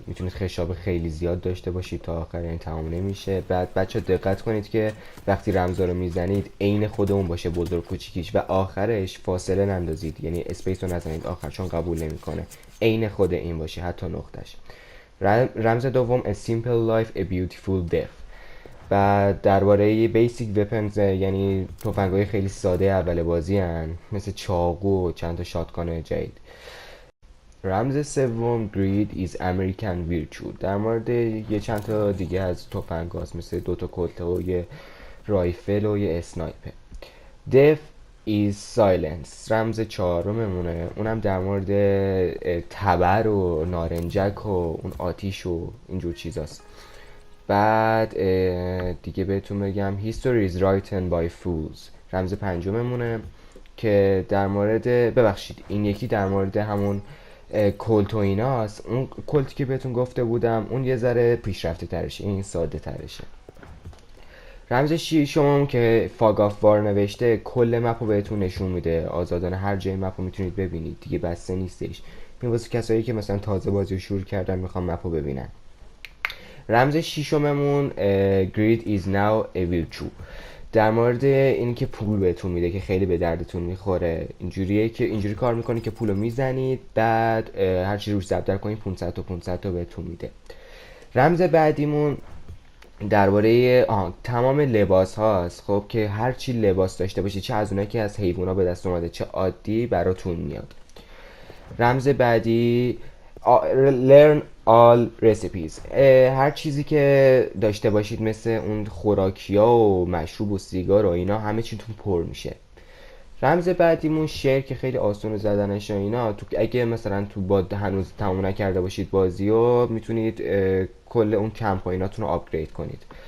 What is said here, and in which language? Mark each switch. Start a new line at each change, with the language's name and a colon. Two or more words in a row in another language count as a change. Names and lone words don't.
Persian: میتونید خشاب خیلی زیاد داشته باشید تا آخر، این تمام نمیشه. بعد بچه دقت کنید که وقتی رمزا رو میزنید عین خودمون باشه، بزرگ کوچیکیش، و آخرش فاصله نندازید، یعنی اسپیس رو نزنید آخر چون قبول نمیکنه. عین خود این باشه حتی نقطش. رمز دوم
English: A simple life a beautiful death.
Persian: و درباره
English: basic weapons,
Persian: یعنی تفنگ‌های خیلی ساده اول بازی هن، مثل چاقو و چند تا شاتگان جدید. رمز سوم
English: Greed is American Virtue.
Persian: در مورد یه چند تا دیگه از تفنگ هاست، مثل دوتا کلته و یه رایفل و یه اسنایپر.
English: Death is Silence.
Persian: رمز چهارممونه، اونم در مورد تبر و نارنجک و اون آتیش و اینجور چیزاست. بعد دیگه بهتون بگم
English: History is written by fools.
Persian: رمز پنجممونه که در مورد، ببخشید این یکی در مورد همون کلت و ایناست. اون کلتی که بهتون گفته بودم اون یه ذره پیشرفته ترشه، این ساده ترشه. رمز شما که
English: fog of war
Persian: نوشته کل مپ رو بهتون نشون میده، آزادانه هر جای مپ رو میتونید ببینید دیگه، بسته نیستش. این واسه کسایی که مثلا تازه بازی رو شروع کردن میخوان مپ رو ببینن. رمز شیشممون
English: Greed is now a virtue.
Persian: در مورد اینکه پول بهتون میده که خیلی به دردتون میخوره. اینجوریه که اینجوری کار میکنه که پولو میزنید، بعد هر چی روش ضرب در کنید 500 تا 500 تا بهتون میده. رمز بعدیمون درباره تمام لباس هاست. خب که هر چی لباس داشته باشید، چه از اونایی که از حیوونا به دست اومده چه عادی، براتون میاد. رمز بعدی
English: learn all recipes.
Persian: هر چیزی که داشته باشید مثل اون خوراکیا و مشروب و سیگار و اینا، همه چیتون پر میشه. رمز بعدیمون شیر که خیلی آسون زدنش و اینا. اگه مثلا تو باد هنوز تموم نکرده باشید بازیو، میتونید کل اون کمپ و ایناتون رو آپگرید کنید.